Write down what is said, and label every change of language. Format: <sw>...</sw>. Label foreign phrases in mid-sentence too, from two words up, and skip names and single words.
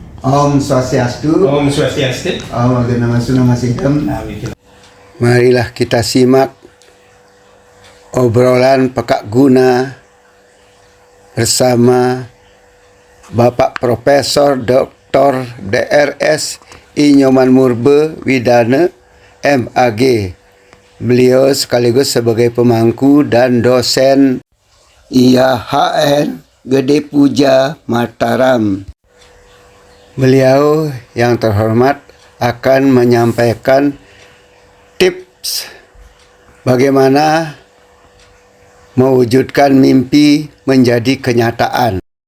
<sa>Om Swastiastu. Om Swastiastu. Om Agunamasu Namasidam.</sa> <id>Marilah kita simak obrolan Pekak Guna bersama Bapak Profesor Dr. Drs. I. Nyoman Murbe Widana, MAG. Beliau sekaligus sebagai pemangku dan dosen IAHN Gede Puja Mataram. Beliau yang terhormat akan menyampaikan tips bagaimana mewujudkan mimpi menjadi kenyataan.</id>